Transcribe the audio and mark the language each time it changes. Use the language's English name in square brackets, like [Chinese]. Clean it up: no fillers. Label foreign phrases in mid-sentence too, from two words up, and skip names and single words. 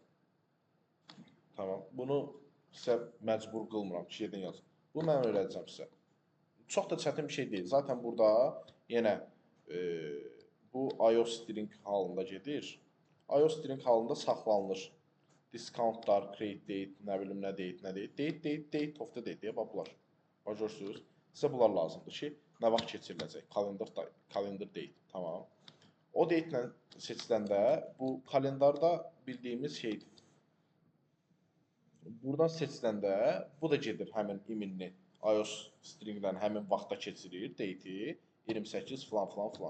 [Azerbaijani] Tamam. Bunu sizə məcbur qılmıram. Şeydən yazın. Bunu mən öyrədəcəm sizə. Çox da çətin bir şey deyil. Zaten burada yenə bu IOString halında gedir. IOString halında saxlanılır. Discountlar, [English] create date, [Azerbaijani] nə bilim nə date, [English] date of the date [Azerbaijani] deyə bunlar. Görürsüz? Sizə bunlar lazımdır ki, nə vaxt keçiriləcək. [English] Calendar date. Tamam. [Azerbaijani] O date ilə seçiləndə bu kalendarda bildiyimiz şeydir. Buradan seçiləndə bu da gedir həmin iminli iOS stringdən həmin vaxtda keçirir date'i 28 falan falan falan.